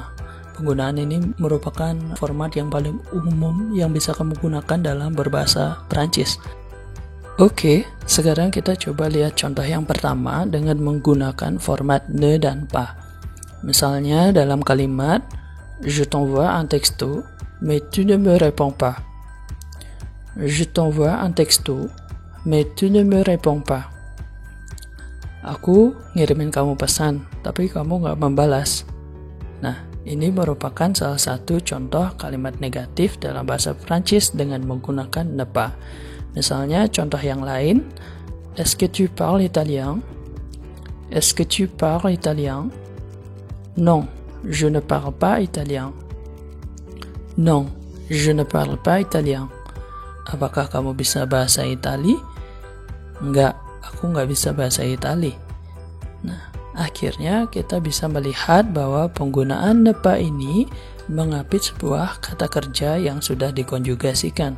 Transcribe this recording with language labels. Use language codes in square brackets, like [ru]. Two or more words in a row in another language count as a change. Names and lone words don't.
[id] Penggunaan ini merupakan format yang paling umum yang bisa kamu gunakan dalam berbahasa Perancis. Oke, sekarang kita coba lihat contoh yang pertama dengan menggunakan format ne dan pas. Misalnya dalam kalimat [fr] Je t'envoie un texto, mais tu ne me réponds pas. Je t'envoie un texto, mais tu ne me réponds pas. [id] Aku ngirimin kamu pesan, tapi kamu gak membalas. Nah, ini merupakan salah satu contoh kalimat negatif dalam bahasa Prancis dengan menggunakan [fr] ne pas. [id] Misalnya contoh yang lain, [fr] Est-ce que tu parles italien? Est-ce que tu parles italien? Non, je ne parle pas italien. Non, je ne parle pas italien. [id] Apakah kamu bisa bahasa Itali? Enggak, aku nggak bisa bahasa Itali. Nah, akhirnya kita bisa melihat bahwa penggunaan [fr] ne pas [id] ini mengapit sebuah kata kerja yang sudah dikonjugasikan.